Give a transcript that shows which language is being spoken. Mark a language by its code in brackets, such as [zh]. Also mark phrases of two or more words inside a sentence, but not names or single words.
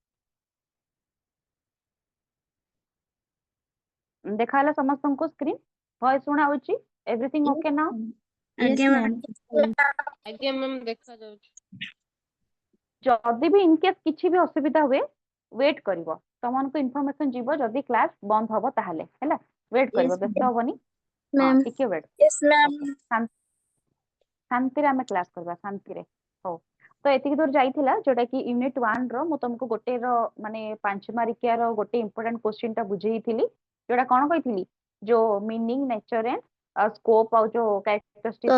[or] ଦେଖାହେଲା ସମସ୍ତଙ୍କୁ ସ୍କ୍ରିନ୍ ଭଏସ ଶୁଣା ହଉଛି [en] everything okay [or] ନା [en] Yes ma'am. [or] ଆଜ୍ଞା ମ୍ୟାମ୍ ଦେଖାଯାଉଛି। ଯଦି ବି ଇନକେସ୍ କିଛି ବି ଅସୁବିଧା ହୁଏ ୱେଟ୍ କରିବ ତମମାନଙ୍କୁ ଇନଫର୍ମେସନ ଯିବ ଯଦି କ୍ଲାସ ବନ୍ଦ ହବ ତାହେଲେ ହେଲା ୱେଟ୍ କରିବ [en] यस [or] ବ୍ୟସ୍ତ ହବନି ହଁ [en] मैम। [or] ଟିକେ ୱେଟ୍ [en] Yes ma'am. [or] ଓକେ ଶାନ୍ତିରେ ଆମେ କ୍ଲାସ କରିବା ଶାନ୍ତିରେ ହଉ ତ ଏତିକି ଦୂର ଯାଇଥିଲା ଯୋଉଟା କି ୟୁନିଟ୍ 1 ର ମୁଁ ତମକୁ ଗୋଟେ ର ମାନେ 5 ମାର୍କିଆର ଗୋଟେ [en] important question [or] ଟା ବୁଝେଇଥିଲି ଯୋଉଟା କଣ କହିଥିଲି ଯୋଉ [en] meaning nature and scope [or] ଆଉ ଯୋଉ କ୍ୟାରେକ୍ଟରିଷ୍ଟିକ୍ସ